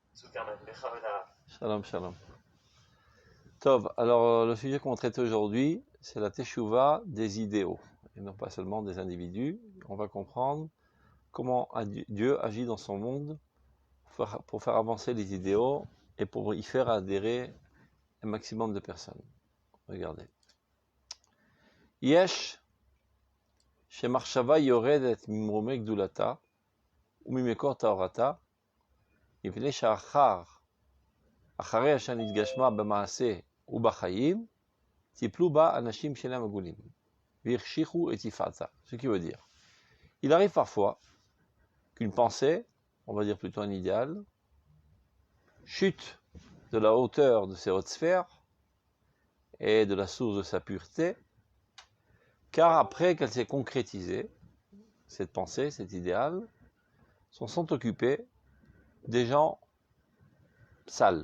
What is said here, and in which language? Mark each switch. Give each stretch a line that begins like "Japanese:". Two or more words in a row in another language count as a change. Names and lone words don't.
Hebrew: שלום, שלום. Tov,
French: alors le sujet qu'on va traiter aujourd'hui, c'est la teshuva des idéaux, et non pas seulement des individus. On va comprendre comment Dieu agit dans son monde pour faire avancer les idéaux et pour y faire adhérer un maximum de personnes. Regardez.
Hebrew: יש, שמחשבה יורדת ממרומי גדולתה, וממקור טהרתה, מפני שאחר, אחרי אשר נתגשמה במעשה ובחיים, טיפלו בה אנשים שאינם הגונים, והחשיכו את יפעתה.
French: Ce qui veut dire, il arrive parfois qu'une pensée, on va dire plutôt un idéal, chute de la hauteur de ses hautes sphères et de la source de sa pureté, car après qu'elle s'est concrétisée, cette pensée, cet idéal, sont occupés des gens sales.